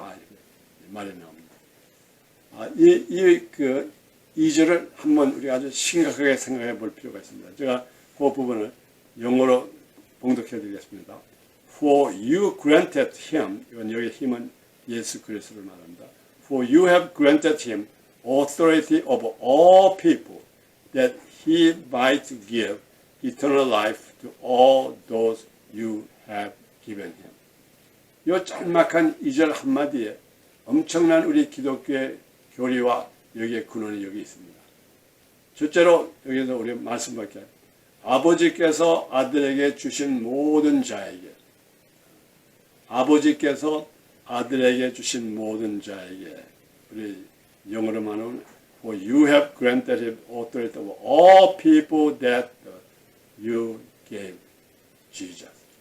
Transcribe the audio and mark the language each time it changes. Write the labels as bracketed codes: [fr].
[ko] 이렇게 말이 나옵니다. 이 2절을 한번 우리가 아주 심각하게 생각해 볼 필요가 있습니다. 제가 그 부분을 영어로 봉독해 드리겠습니다. [en] For you granted him, [ko] 이건 여기 힘은 예수 그리스도를 말합니다. [en] For you have granted him authority over all people, that he might give eternal life to all those you have given him. [ko] 이 짤막한 2절 한마디에 엄청난 우리 기독교의 교리와 여기에 근원이 여기 있습니다. 첫째로 여기서 우리 말씀밖에 아버지께서 아들에게 주신 모든 자에게 아버지께서 아들에게 주신 모든 자에게 우리 영어로 말하면 [en] For you have granted him authority over all people that you gave Jesus.